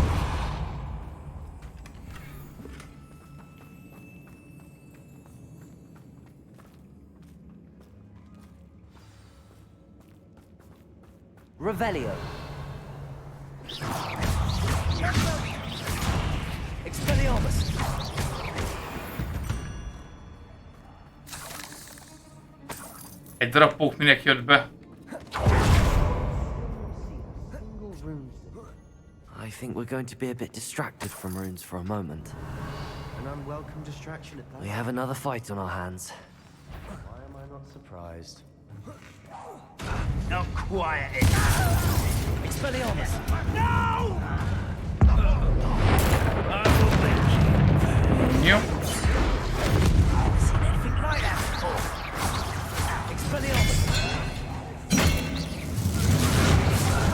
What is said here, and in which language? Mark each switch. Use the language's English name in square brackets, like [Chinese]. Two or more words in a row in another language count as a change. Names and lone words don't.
[Latin] Revelio. Expelliarmus. [Hungarian] Egy darab pók minek jött be? [English] I think we're going to be a bit distracted from runes for a moment. An unwelcome distraction at that. We have another fight on our hands. Why am I not surprised? Not quiet. [Latin] Expelliarmus. [English] No! [Hungarian] Jó. [English] Seen anything like that before? [Latin] Expelliarmus.